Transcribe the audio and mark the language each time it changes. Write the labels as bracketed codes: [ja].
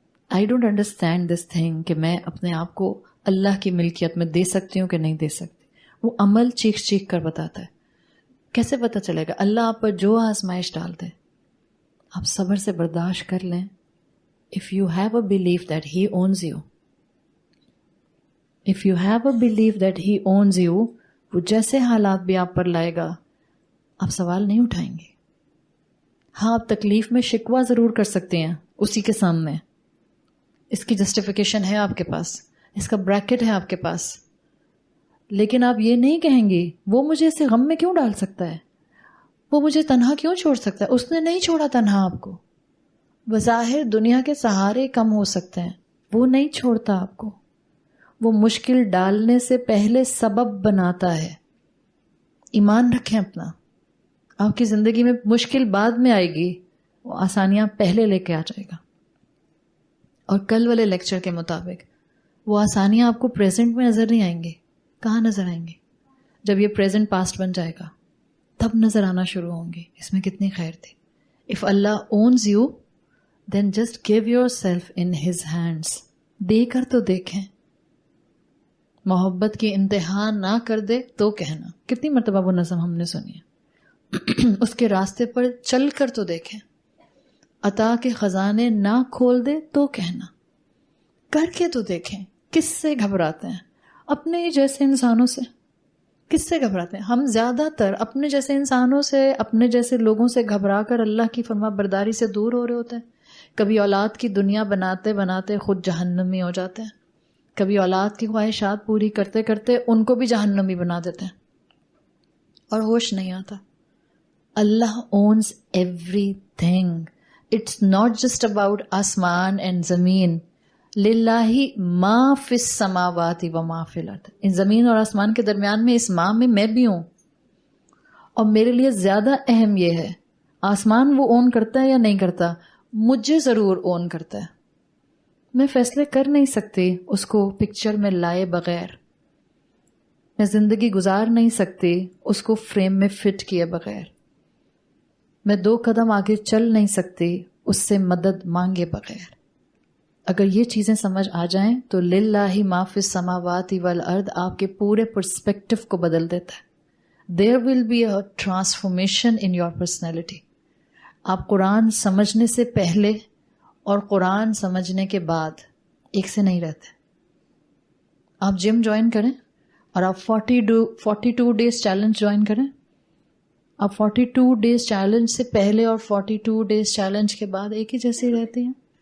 [en] I don't understand this thing [ur] کہ میں اپنے آپ کو اللہ کی ملکیت میں دے سکتی ہوں کہ نہیں دے سکتی. وہ عمل چیخ چیخ کر بتاتا ہے. کیسے پتہ چلے گا؟ اللہ آپ پر جو آزمائش ڈال دے آپ صبر سے برداشت کر لیں. [en] If you have a belief that he owns you, if you have a belief that he owns you, [ur] وہ جیسے حالات بھی آپ پر لائے گا آپ سوال نہیں اٹھائیں گے. ہاں آپ تکلیف میں شکوہ ضرور کر سکتے ہیں اسی کے سامنے، اس کی جسٹیفیکیشن ہے آپ کے پاس، اس کا بریکٹ ہے آپ کے پاس، لیکن آپ یہ نہیں کہیں گے وہ مجھے اسے غم میں کیوں ڈال سکتا ہے، وہ مجھے تنہا کیوں چھوڑ سکتا ہے. اس نے نہیں چھوڑا تنہا آپ کو. بظاہر دنیا کے سہارے کم ہو سکتے ہیں، وہ نہیں چھوڑتا آپ کو. وہ مشکل ڈالنے سے پہلے سبب بناتا ہے. ایمان رکھیں اپنا. آپ کی زندگی میں مشکل بعد میں آئے گی، وہ آسانیاں پہلے لے کے آ جائے گا. اور کل والے لیکچر کے مطابق وہ آسانیاں آپ کو پریزنٹ میں نظر نہیں آئیں گے. کہاں نظر آئیں گے؟ جب یہ پریزنٹ پاسٹ بن جائے گا تب نظر آنا شروع ہوں گے اس میں کتنی خیر تھی. [en] If Allah owns you, then just give yourself in His hands. [ur] دے کر تو دیکھیں. محبت کی انتہا نہ کر دے تو کہنا. کتنی مرتبہ وہ نظم ہم نے سنی ہے. اس کے راستے پر چل کر تو دیکھیں. عطا کے خزانے نہ کھول دے تو کہنا. کر کے تو دیکھیں. کس سے گھبراتے ہیں؟ اپنے جیسے انسانوں سے. کس سے گھبراتے ہیں؟ ہم زیادہ تر اپنے جیسے انسانوں سے، اپنے جیسے لوگوں سے گھبرا کر اللہ کی فرما برداری سے دور ہو رہے ہوتے ہیں. کبھی اولاد کی دنیا بناتے بناتے خود جہنمی ہو جاتے ہیں. کبھی اولاد کی خواہشات پوری کرتے کرتے ان کو بھی جہنمی بنا دیتے ہیں اور ہوش نہیں آتا. [en] Allah owns everything. It's not just about آسمان and زمین. [ar] للہ ما فی السماوات و ما فی الارض. [ur] ان زمین اور آسمان کے درمیان میں اس ماں میں بھی ہوں، اور میرے لیے زیادہ اہم یہ ہے آسمان وہ اون کرتا ہے یا نہیں کرتا. مجھے ضرور اون کرتا ہے. میں فیصلے کر نہیں سکتی اس کو پکچر میں لائے بغیر. میں زندگی گزار نہیں سکتی اس کو فریم میں فٹ کیے بغیر. میں 2 قدم آگے چل نہیں سکتی اس سے مدد مانگے بغیر. اگر یہ چیزیں سمجھ آ جائیں تو [ar] للہ ما فی السماوات والارض [ur] آپ کے پورے پرسپیکٹو کو بدل دیتا ہے. [en] There will be a transformation in your personality. [ur] آپ قرآن سمجھنے سے پہلے اور قرآن سمجھنے کے بعد ایک سے نہیں رہتے. آپ جم جوائن کریں اور آپ 42 ڈیز چیلنج جوائن کریں. آپ 42 ڈیز چیلنج سے پہلے اور 42 ڈیز چیلنج کے بعد ایک ہی جیسی رہتی ہیں.